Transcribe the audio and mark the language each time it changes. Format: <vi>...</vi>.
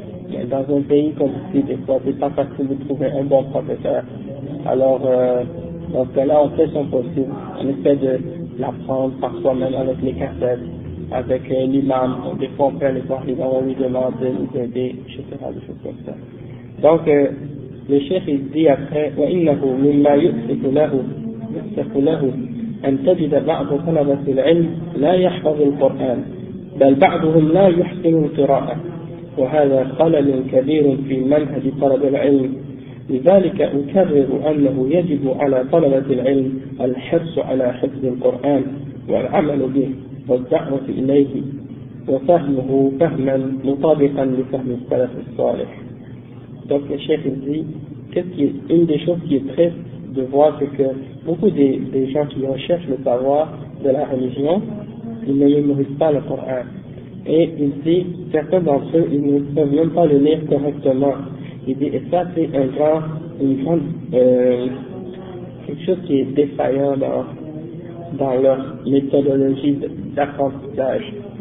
<fr>Mais dans un pays comme ici, des fois, c'est pas facile de trouver un bon professeur. Alors, dans ce cas-là, on fait son possible. On essaie de l'apprendre par soi-même avec les cassettes, avec l'imam. Des fois, on peut aller voir l'imam, on lui demande de nous aider, etc., des choses comme ça. Donc, le chef, il dit après,</fr> <ar>« وَإِنَّهُ مِمَّا يُؤْسِكُ لَهُ يستخ له أن تجد بعض طلبة العلم لا يحفظ القرآن بل بعضهم لا يحسن القراءة وهذا خلل كبير في منهج طلب العلم لذلك أكرر أنه يجب على طلبة العلم الحرص على حفظ القرآن والعمل به والدعوة إليه وفهمه فهما مطابقا لفهم السلف الصالح دونك الشيخ الزي عندي شوف يتخف</ar> <fr>de voir que beaucoup des gens qui recherchent le savoir de la religion, ils ne mémorisent pas le Coran. Et il dit, certains d'entre eux, ils ne peuvent même pas le lire correctement. Il dit, et ça c'est quelque chose qui est défaillant dans leur méthodologie d'apprentissage.</fr>